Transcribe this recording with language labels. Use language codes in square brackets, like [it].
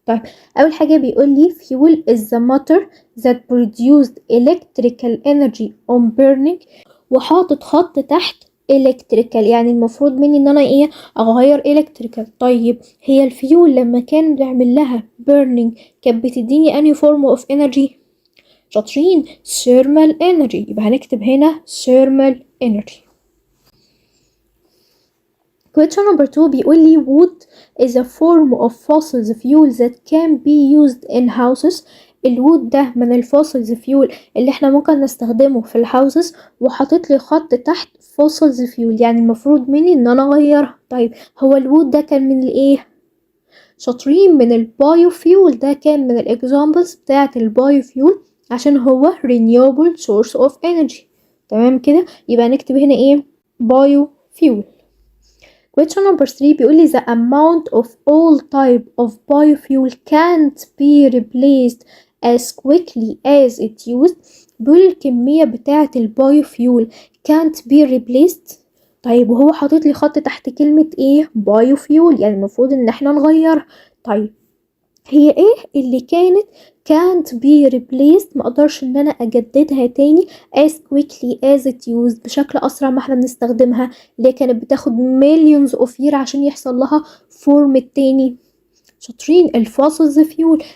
[ar] طيب أول حاجة بيقول لي [en] fuel is the matter that produced electrical energy on burning، [ar] وحاطط خط تحت electrical، يعني المفروض مني ان انا اغير electrical. طيب هي الفيول لما كان بيعمل لها burning كانت بتديني انهي [en] form of energy؟ [ar] شاطرين، [en] thermal energy، [ar] يبقى هنكتب هنا thermal energy. [en] question number 2 [ar] بيقول لي [en] wood is a form of fossil fuel that can be used in houses. [ar] الوود ده من الفوسلز فيول اللي احنا ممكن نستخدمه في الهاوسز، وحاطط لي خط تحت فوسلز فيول، يعني المفروض مني ان انا اغيرها. طيب هو الوود ده كان من الايه؟ شاطرين، من البايو فيول، ده كان من الاكزامبلز بتاعه البايو فيول عشان هو [en] renewable source of energy. [ar] تمام كده، يبقى نكتب هنا ايه؟ بايو فيول. [en] question number 3 [ar] بيقول لي [en] the amount of all type of biofuel can't be replaced as quickly as it used. [ar] بيقول الكمية بتاعة البايوفيول [en] can't be replaced. [ar] طيب وهو حاطط لي خط تحت كلمة ايه؟ بايوفيول، يعني المفروض ان احنا نغير. طيب هي ايه اللي كانت [en] can't be replaced [ar] مقدرش ان انا اجددها تاني [en] as quickly as it used، [ar] بشكل اسرع ما احنا بنستخدمها، اللي كانت بتاخد [en] millions of year [ar] عشان يحصل لها فورم التاني؟ شاطرين، الفوسلز فيول.